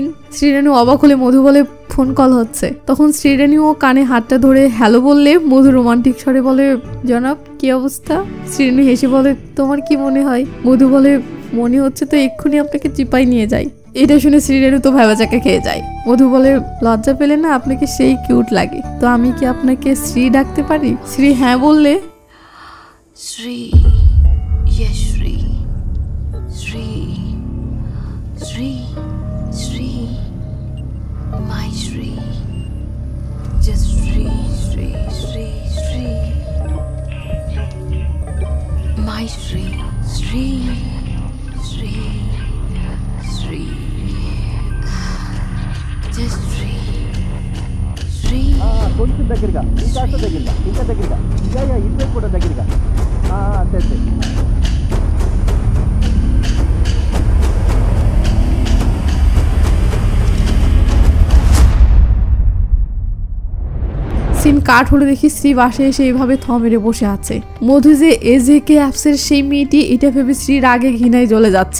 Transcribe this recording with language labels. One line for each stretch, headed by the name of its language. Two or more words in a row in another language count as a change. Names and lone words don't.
Bangla: শ্রীরেণু অবাক হলে মধু বলে, ফোন কল হচ্ছে। তখন শ্রীরেণু ও কানে হাতটা ধরে হ্যালো বললে মধু রোমান্টিক স্বরে বলে, জনাব কি অবস্থা? শ্রীরেণু হেসে বলে, তোমার কি মনে হয়? মধু বলে, মনে হচ্ছে তো এক্ষুনি আপনাকে চিপাই নিয়ে যাই। এটা শুনে শ্রীরেণু তো ভেবাচাকা খেয়ে যায়। মধু বলে, লজ্জা পেলে না? আপনাকে সেই কিউট লাগে, তো আমি কি আপনাকে শ্রী ডাকতে পারি? শ্রী হ্যাঁ বললে,
English: Shri, yes Shri, Shri, Shri, Shri, my Shri, just Shri, Shri, Shri, Shri, my Shri, Shri, Shri, Shri, just Shri, Shri.
Telugu: కొంచెం దగ్గరగా ఇంకాస్త దగ్గరగా ఇంకా దగ్గరగా ఇంకా ఇటువైపు కూడా దగ్గరగా అంతే అంతే
Bangla: সিন কাট হলে দেখি শ্রী বাসে এসে এইভাবে থ মেরে বসে আছে। মধু যে এজেকে অ্যাপসের সেই মেয়েটি, এটা ভেবে শ্রী রাগে ঘৃণায় জ্বলে যাচ্ছে।